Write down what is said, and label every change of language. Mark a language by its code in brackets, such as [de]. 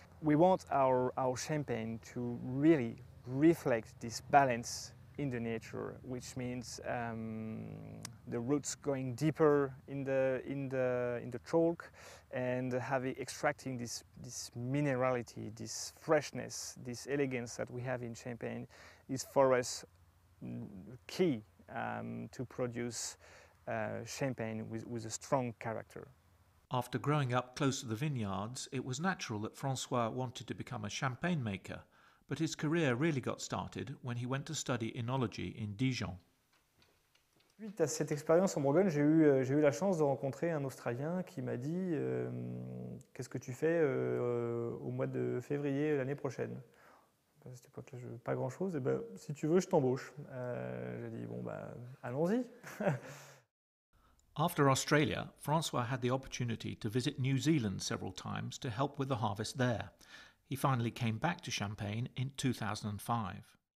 [en] We want our champagne to really reflect this balance in the nature, which means the roots going deeper in the chalk and extracting this minerality, this freshness, this elegance that we have in Champagne is for us key to produce Champagne with a strong character. After growing up close to the vineyards, it was natural that Francois wanted to become a champagne maker, but his career really got started when he went to study enology in Dijon. [fr] Suite à cette expérience en Bourgogne, j'ai eu la chance de rencontrer un Australien qui m'a dit qu'est-ce que tu fais au mois de février l'année prochaine. À cette époque-là, pas grand-chose. Et ben, si tu veux, je t'embauche. J'ai dit bon allons-y. [en] After Australia, Francois had the opportunity to visit New Zealand several times to help with the harvest there. He finally came back to Champagne in 2005.